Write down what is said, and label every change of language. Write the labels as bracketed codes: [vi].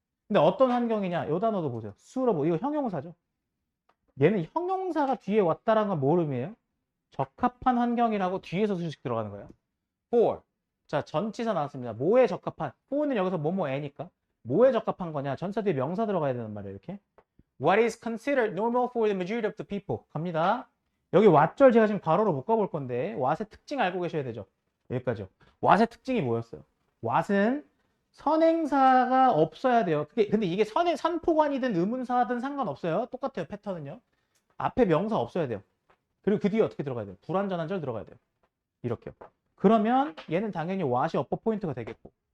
[ko] 근데 어떤 환경이냐? 이 단어도 보세요. suitable. 이거 형용사죠. 얘는 형용사가 뒤에 왔다라는 건 뭘 의미해요? 적합한 환경이라고 뒤에서 수식 들어가는 거예요. for. 자, 전치사 나왔습니다. 뭐에 적합한? for는 여기서 뭐뭐에니까. 뭐에 적합한 거냐? 전사 뒤에 명사 들어가야 되는 말이에요. 이렇게. [en] What is considered normal for the majority of the people? [ko] 갑니다. 여기 what절 제가 지금 괄호로 묶어볼 건데 what의 특징 알고 계셔야 되죠. 여기까지요. what의 특징이 뭐였어요? what은 선행사가 없어야 돼요. 근데 이게 선포관이든 의문사든 상관없어요. 똑같아요. 패턴은요. 앞에 명사 없어야 돼요. 그리고 그 뒤에 어떻게 들어가야 돼요? 불완전한 절 들어가야 돼요. 이렇게요. 그러면 얘는 당연히 what이 어법 포인트가 되겠고